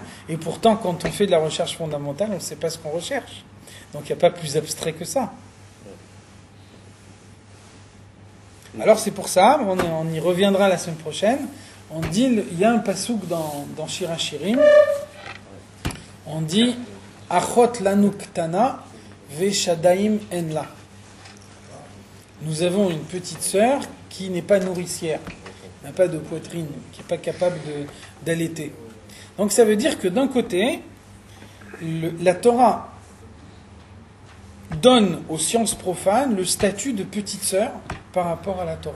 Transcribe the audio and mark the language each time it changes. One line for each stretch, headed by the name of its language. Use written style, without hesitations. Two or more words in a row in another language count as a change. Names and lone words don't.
French: Et pourtant, quand on fait de la recherche fondamentale, on ne sait pas ce qu'on recherche. Donc, il n'y a pas plus abstrait que ça. Alors, c'est pour ça, on y reviendra la semaine prochaine. On dit, il y a un pasouk dans Shir HaShirim. On dit...
Hebrew: אחות לנו קטנה ושדיים אין לה.
French: Nous avons une petite sœur qui n'est pas nourricière, n'a pas de poitrine, qui n'est pas capable d'allaiter. Donc ça veut dire que d'un côté, la Torah donne aux sciences profanes le statut de petite sœur par rapport à la Torah.